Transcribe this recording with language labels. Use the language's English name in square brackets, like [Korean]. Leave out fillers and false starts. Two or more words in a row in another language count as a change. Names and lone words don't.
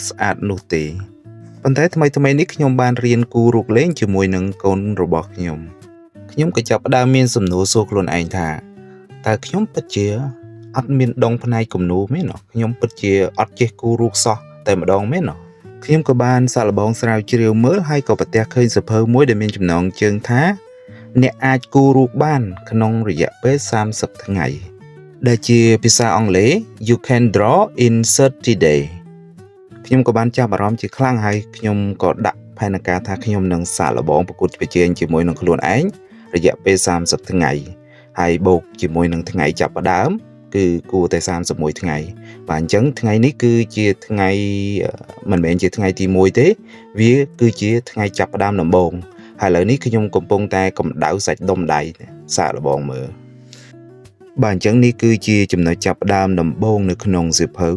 [Khmer] ស្អាតនោះទេប៉ុន្តែថ្មីនេះខ្ញុំបានរៀនគូរូបលេងជាមួយនឹងកូនរបស់ខ្ញុំក៏ចាប់ផ្ដើមមានសំណួរសួរខ្លួនឯងថាតើខ្ញុំពិតជាអត់មានដងផ្នែកគំនូរមែនទេខ្ញុំពិតជាអត់ចេះគូរូបសោះតែម្ដងមែនទេខ្ញុំក៏បានសាកល្បងស្រាវជ្រាវមើលហើយក៏ប្រទះឃើញសៀវភៅមួយដែលមានចំណងជើងថាអ្នកអាចគូររូបបានក្នុងរយៈពេល30ថ្ងៃដែលជាភាសាអង់គ្លេស [English] You can draw in 30 [Khmer] days ខ្ញុំក៏បានចាប់អារម្មណ៍ជាខ្លាំងហើយខ្ញុំក៏ដាក់ផែនការថាខ្ញុំនឹងសាកល្បងប្រកួតប្រជែងជាមួយនឹងខ្លួនឯងរយៈពេល30ថ្ងៃហើយបូកជាមួយនឹងថ្ងៃចាប់ផ្ដើមគឺគួរតែ31ថ្ងៃបាទអញ្ចឹងថ្ងៃនេះគឺជាថ្ងៃមិនមែនជាថ្ងៃទី1ទេវាគឺជាថ្ងៃចាប់ផ្ដើមដំបូងហើយឥឡូវនេះខ្ញុំកំពុងតែកម្ដៅសាច់ដុំដៃសាកល្បងមើលបាទអញ្ចឹងនេះគឺជាចំណុចចាប់ផ្ដើមដំបូងនៅក្នុងសៀវភៅ